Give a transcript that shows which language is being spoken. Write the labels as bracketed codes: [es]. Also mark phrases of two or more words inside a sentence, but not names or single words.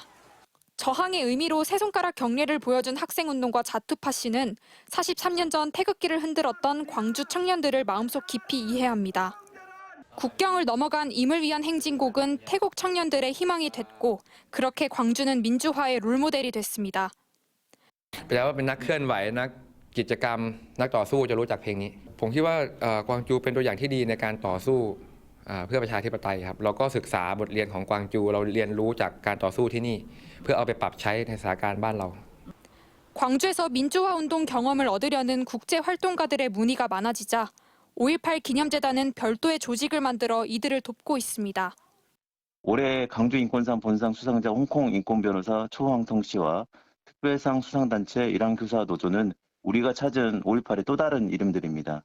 [ko] 저항의 의미로 세 손가락 경례를 보여준 학생운동가 자투파 씨는 43년 전 태극기를 흔들었던 광주 청년들을 마음속 깊이 이해합니다. 국경을 넘어간 임을 위한 행진곡은 태국 청년들의 희망이 됐고 그렇게 광주는 민주화의 롤모델이 됐습니다. [th] แปลว่าเป็นนักเคลื่อนไหวนักกิจกรรมนักต่อสู้จะรู้จักเพลงนี้ผมคิดว่ากวางจูเป็นตัวอย่างที่ดีในการต่อสู้เพื่อประชาธิปไตยครับเราก็ศึกษาบทเรียนของกวางจูเราเรียนรู้จากการต่อสู้ที่นี่เพื่อเอาไปปรับใช้ในสถานการณ์บ้านเรา [ko] 광주에서 민주화 운동 경험을 얻으려는 국제 활동가들의 문의가 많아지자 5.18 기념재단은 별도의 조직을 만들어 이들을 돕고 있습니다. 올해 강주인권상 본상 수상자 홍콩 인권변호사 초황성 씨와 특별상 수상단체 일항교사노조는 우리가 찾은 5.18의 또 다른 이름들입니다.